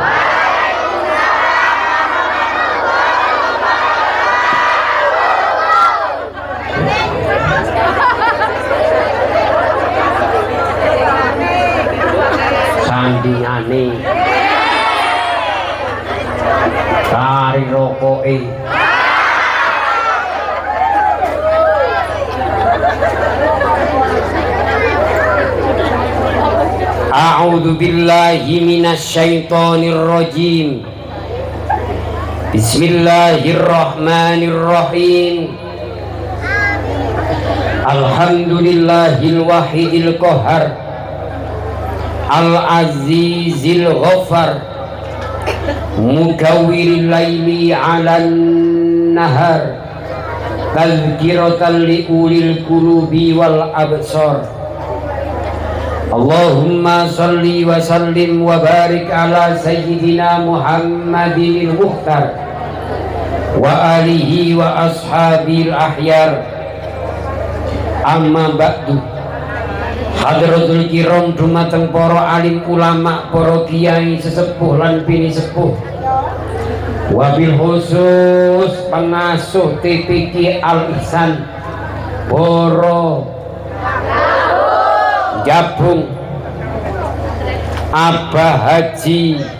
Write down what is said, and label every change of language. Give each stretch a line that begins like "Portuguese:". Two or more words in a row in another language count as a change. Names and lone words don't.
Javanese: Sandingane kari rokoke.
Arabic: أعوذ بالله من الشيطان الرجيم. بسم الله الرحمن الرحيم. الحمد لله الواحد القهار. العزيز الغفار. مكور الليل على النهار. تذكرة لأولي القلوب والأبصار. اللهم صل وسلم وبارك على سيدنا محمد المختار وآله وأصحابه الأخيار. أما بعد. حضرة الكرام
Javanese: dumateng para alim ulama, para kiai sesepuh lan bini sepuh.
Arabic: وبالخصوص
Javanese: pengasuh TPQ Al Ihsan, para Jabung Abah Haji